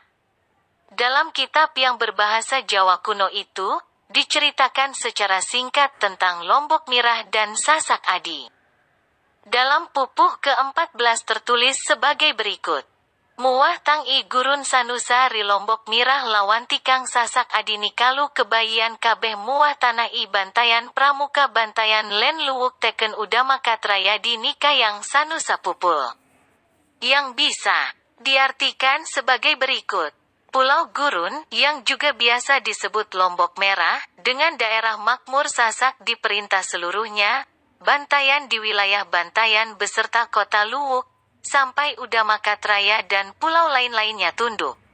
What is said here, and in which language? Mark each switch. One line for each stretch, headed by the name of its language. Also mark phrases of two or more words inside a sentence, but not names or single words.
Indonesian: Dalam kitab yang berbahasa Jawa kuno itu, diceritakan secara singkat tentang Lombok Mirah dan Sasak Adi. Dalam pupuh ke-14 tertulis sebagai berikut.
Kawi: Muah tang i gurun sanusa ri Lombok Mirah lawanti kang Sasak Adi nikalu kebayian kabeh muah tanah i bantayan pramuka bantayan len luwuk teken udama katraya di nika yang sanusa pupul.
Indonesian: Yang bisa diartikan sebagai berikut. Pulau Gurun, yang juga biasa disebut Lombok Merah, dengan daerah makmur Sasak di perintah seluruhnya, Bantayan di wilayah Bantayan beserta kota Luwuk, sampai Udama Katraya dan pulau lain-lainnya tunduk.